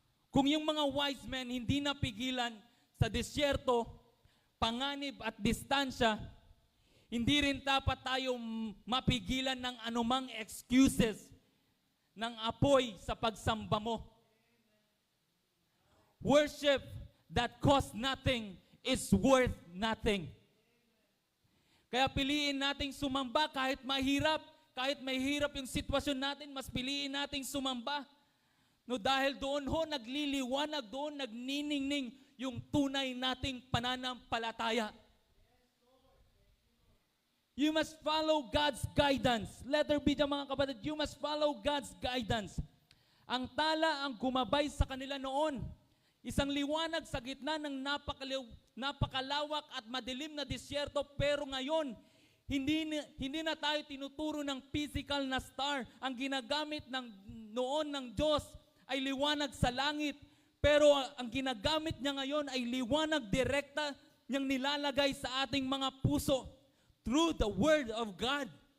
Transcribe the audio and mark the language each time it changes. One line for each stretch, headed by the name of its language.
Filipino: Kung yung mga wise men hindi napigilan sa disyerto, panganib at distansya, hindi rin dapat tayo mapigilan ng anumang excuses ng apoy sa pagsamba mo.
English: Worship that costs nothing is worth nothing.
Filipino: Kaya piliin nating sumamba kahit mahirap, kahit mahirap yung sitwasyon natin, mas piliin nating sumamba. No, dahil doon ho nagliliwanag, doon nagniningning yung tunay nating pananampalataya.
English: You must follow God's guidance. Letter B
Filipino: dyan mga kapatid,
English: you must follow God's guidance.
Filipino: Ang tala ang gumabay sa kanila noon. Isang liwanag sa gitna ng napakalawak at madilim na disyerto, pero ngayon, hindi na tayo tinuturo ng physical na star. Ang ginagamit noon ng Diyos ay liwanag sa langit, pero ang ginagamit niya ngayon ay liwanag direkta niyang nilalagay sa ating mga puso
English: through the Word of God.